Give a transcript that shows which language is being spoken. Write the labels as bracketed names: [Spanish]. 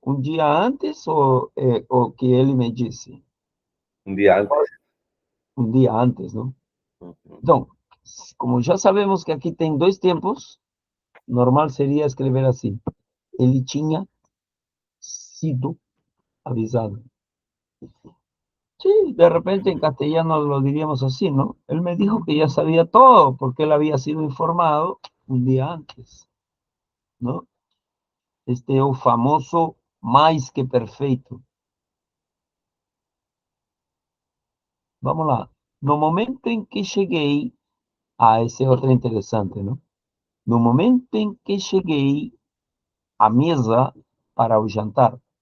[Portuguese] Um dia antes ou o que ele me disse? [Spanish] Un día antes. [Portuguese] Um dia antes, não? Ujú. Então, como já sabemos que aqui tem dois tempos, normal seria escrever assim: ele tinha sido avisado. [Spanish] Sí, de repente en castellano lo diríamos así, ¿no? Él me dijo que ya sabía todo porque él había sido informado un día antes, ¿no? [Portuguese] Este é o famoso mais que perfeito. Vamos lá. No momento em que cheguei, esse é outro interessante, não? No momento em que cheguei à mesa para o jantar,